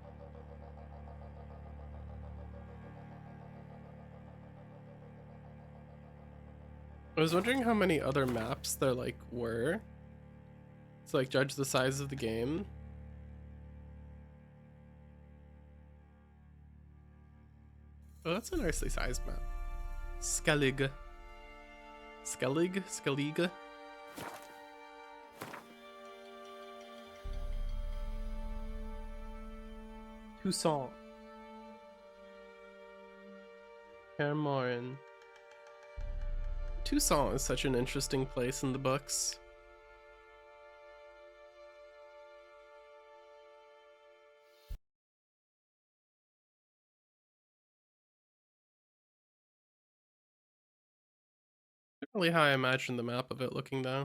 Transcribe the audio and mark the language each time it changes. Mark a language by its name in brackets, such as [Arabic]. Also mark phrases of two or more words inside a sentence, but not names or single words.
[English] I was wondering how many other maps there like were. To like judge the size of the game. Oh, that's a nicely sized map. Skellig. Skellig? Skellig? Toussaint. Hermorin. Toussaint is such an interesting place in the books. Not really how I imagine the map of it looking though.